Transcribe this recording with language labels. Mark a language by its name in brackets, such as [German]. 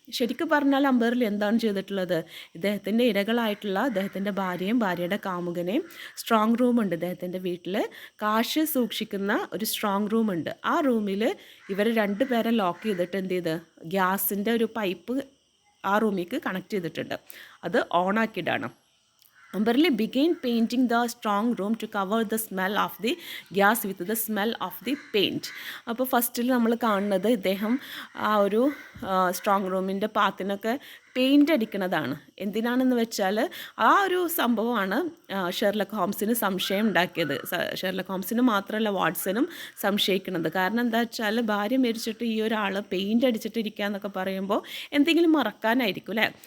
[Malayalam] ശരിക്കും പറഞ്ഞാൽ അംബർലി എന്താണ് ചെയ്തിട്ടുള്ളത്? ഇദ്ദേഹത്തിൻ്റെ ഇരകളായിട്ടുള്ള അദ്ദേഹത്തിൻ്റെ ഭാര്യയും ഭാര്യയുടെ കാമുകനെയും, സ്ട്രോങ് റൂമുണ്ട് ഇദ്ദേഹത്തിൻ്റെ വീട്ടിൽ, കാശ് സൂക്ഷിക്കുന്ന ഒരു സ്ട്രോങ് റൂമുണ്ട്. ആ റൂമിൽ ഇവർ രണ്ടുപേരെ ലോക്ക് ചെയ്തിട്ട് എന്ത് ചെയ്ത്, ഗ്യാസിൻ്റെ ഒരു പൈപ്പ് ആ റൂമിലേക്ക് കണക്ട് ചെയ്തിട്ടുണ്ട്. അത് ഓണാക്കിയിട്ടാണ്. [English] Amberley began painting the strong room to cover the smell of the gas with the smell of the paint. [Malayalam] അപ്പോൾ ഫസ്റ്റിൽ നമ്മൾ കാണുന്നത് ഇദ്ദേഹം ആ ഒരു സ്ട്രോങ് റൂമിൻ്റെ പാത്തിനൊക്കെ പെയിൻ്റ് അടിക്കുന്നതാണ്. എന്തിനാണെന്ന് വെച്ചാൽ ആ ഒരു സംഭവമാണ് ഷെർലക് ഹോംസിന് സംശയം ഉണ്ടാക്കിയത്. ഷെർലക് ഹോംസിന് മാത്രമല്ല വാട്സനും സംശയിക്കുന്നത്. കാരണം എന്താ വെച്ചാൽ ഭാര്യ മരിച്ചിട്ട് ഈ ഒരാൾ പെയിൻ്റ് അടിച്ചിട്ടിരിക്കുക എന്നൊക്കെ പറയുമ്പോൾ എന്തെങ്കിലും മറക്കാനായിരിക്കും അല്ലേ.